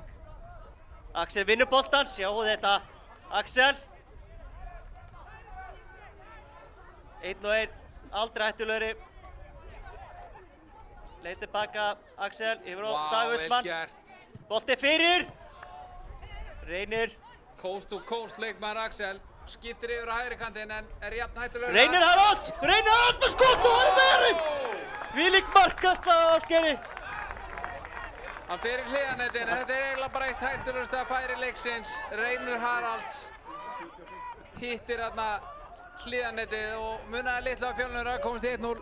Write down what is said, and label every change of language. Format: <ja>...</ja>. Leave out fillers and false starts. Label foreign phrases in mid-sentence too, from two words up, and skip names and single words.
<is>Axel vinnur boltan, sjáu þetta. Axel. 1-1, aldrei hættulegri. Leið tilbaka, Axel yfir á Dagur Ösmann. Vel gert. Bolti fyrir. Reynir.</is> <en>Coast to coast</en> <is>leikmaður Axel. Skiptir yfir á hægri kantinn en er jafn hættulegur. Reynir Haralds með skot og hann verður. Þvílík markast á Ásgeiri. Hann fer í hliðarnettin, þetta er eiginlega bara eitt hættulegasta færi leiksins. Reynir Haralds hittir hérna hliðarnettið og munaði litla á Fjölnir að komast í 1-0.</is>